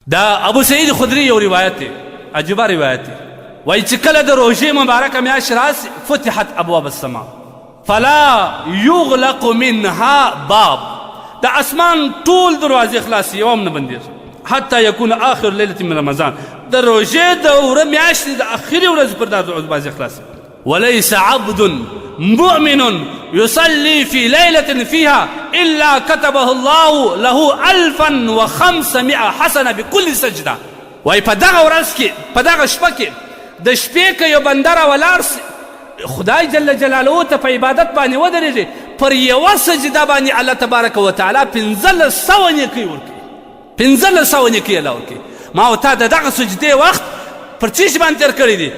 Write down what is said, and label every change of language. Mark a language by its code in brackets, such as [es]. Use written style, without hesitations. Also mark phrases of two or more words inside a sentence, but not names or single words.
[ps] دا ابو سعید خدری یو روایت دی، عجیبه روایت دی. وایي چې کله د روژې مبارکه میاشت راسي [ar] فتحت ابواب السما فلا یغلق منها باب، [ps] د اسمان ټول دروازې خلاصې یو هم نه بندېږي [ar] حتی یکون آخر لیلة من رمضان، [ps] د روژې د وره میاشتې د اخري ورځې پر دا دروازې خلاصې. [ar] وليس عبد مؤمن يصلي في ليلة فيها إلا كتبه الله له 1500 حسنة بكل سجدة. [ps] وایي په دغه ورځ کې په دغه شپه کې د شپې که یو بنده راولاړ سي خدای [ar] جل جلاله [ps] ته په عبادت باندې ودرېږي پر یوه سجده باندې الله تبارک وتعالی 1500 نیکۍ ورکوي، 1500 نیکۍ الله ورکوي. ما او تا د دغه سجدې وخت پر څه شي باندې تېر کړی دي؟